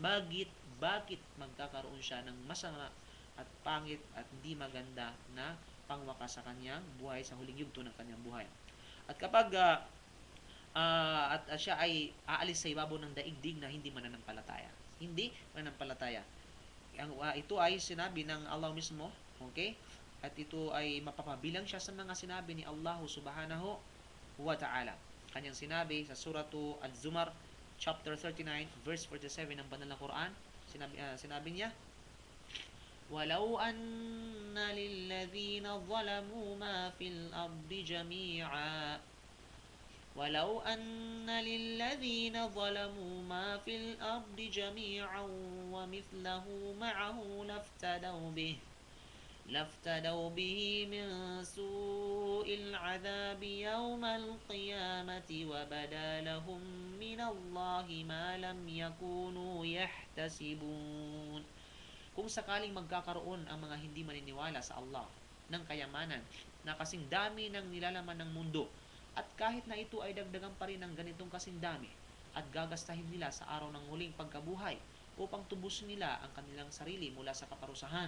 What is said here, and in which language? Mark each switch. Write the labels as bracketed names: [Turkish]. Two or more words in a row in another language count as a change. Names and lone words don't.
[Filipino] Bakit magkakaroon siya ng masama at pangit at hindi maganda na pangwakas sa kanyang buhay sa huling yugto ng kanyang buhay. At kapag at siya ay aalis sa ibabaw ng daigdig na hindi mananampalataya. Hindi mananampalataya. Ito ay sinabi ng Allah mismo, okay? At ito ay mapapabilang siya sa mga sinabi ni Allah [Arabic] سبحانه وتعالى. [Filipino] Kanyang sinabi sa suratu Az-Zumar chapter 39 verse 47 ng banal na Quran, sinabi niya, [Arabic] "ولو أن للذين ظلموا ما في الأرض جميعا ولو أن للذين ظلموا ما في الأرض جميعا ومثله معه لافتدوا به من سوء العذاب يوم القيامة وبدا لهم من الله ما لم يكونوا يحتسبون." [Filipino] Kung sakaling magkakaroon ang mga hindi maniniwala sa Allah ng kayamanan na kasing dami ng nilalaman ng mundo, at kahit na ito ay dagdagan pa rin ng ganitong kasing dami at gagastahin nila sa araw ng huling pagkabuhay upang tubusin nila ang kanilang sarili mula sa kaparusahan,